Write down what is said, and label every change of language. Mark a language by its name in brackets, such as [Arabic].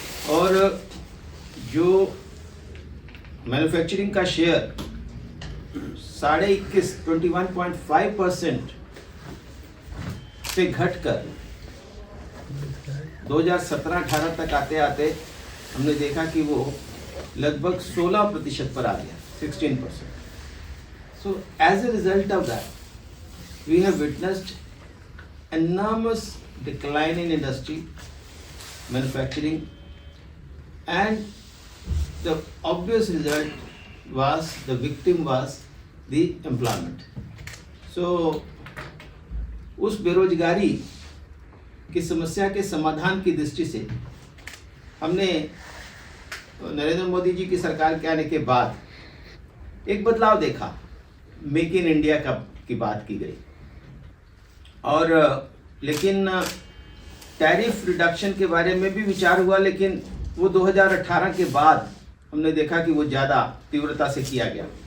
[Hindi] और जो मैन्युफैक्चरिंग का शेयर 21.5% से घटकर 2017-18 तक आते हमने देखा कि वो लगभग 16% पर आ गया, 16%. [English] So as a result of that, we have witnessed enormous decline in industry, manufacturing, and the obvious result was, the victim was the employment. [Hindi] So उस बेरोजगारी की समस्या के समाधान की दृष्टि से हमने नरेंद्र मोदी जी की सरकार के आने के बाद एक बदलाव देखा। मेक इन इंडिया की बात की गई, और लेकिन टैरिफ रिडक्शन के बारे में भी विचार हुआ, लेकिन वो 2018 के बाद हमने देखा कि वो ज़्यादा तीव्रता से किया गया।